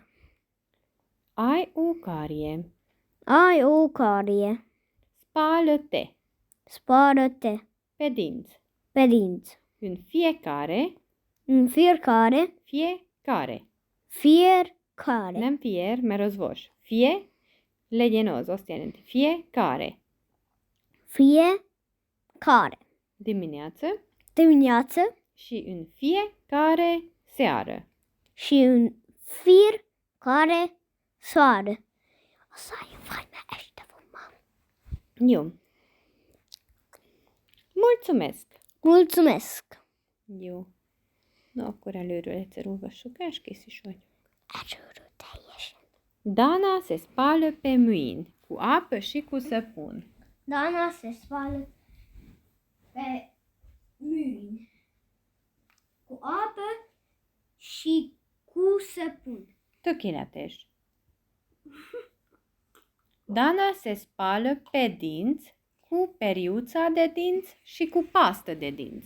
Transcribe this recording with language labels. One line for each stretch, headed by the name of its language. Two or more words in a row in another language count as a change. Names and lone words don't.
Romanian: Ai o carie. Ai o carie. Spală-te Spală-te pe dinți. pe dinți. În fiecare. În fiecare. Fiecare.
Hungarian: Nem fier, mert az vas. Legyen az, azt jelenti.
Romanian: Fiecare. Fiecare. Dimineață. Dimineață. Și în fiecare seară. Și în fiecare seară. Asta e faina ăștia, mamă.
Hungarian: Jó. Mulțumesc.
Romanian: Mulțumesc.
Hungarian: Jó. Na, akkor előről egyszer olvassuk el, és kész is vagy. Erről teljesen.
Romanian: Dana se spală pe mâini, cu apă și cu săpun. Dana se spală pe mâini cu apă și cu săpun.
Hungarian: Tökéletes.
Romanian: Dana se spală pe dinți, cu periuța de dinți și cu pastă de dinți.